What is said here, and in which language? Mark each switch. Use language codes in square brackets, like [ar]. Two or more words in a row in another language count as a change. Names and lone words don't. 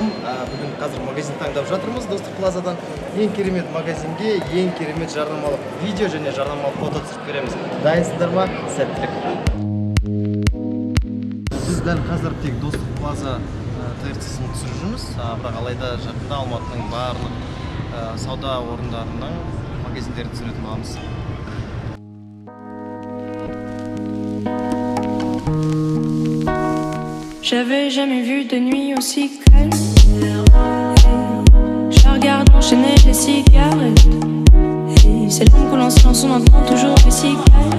[kk] Бүгін қазір магазин таңдап жатырмыз Достық Плазадан. Ең керемет магазинге ең керемет жарнамалық видео және жарнамалық фото түсіріп береміз. Дайынсыздар ма? Сәттілік. Біз дәл қазір тек Достық Плаза ТРЦ-сын түсіріп жүрміз. Бірақ алайда жақында Алматының барлық сауда орындарының магазиндерін түсіретін боламыз. [fr] J'avais jamais vu de nuit aussi calme. Je regarde enchaîner les cigarettes. Et c'est long que l'on se lance, on entend toujours les cigales.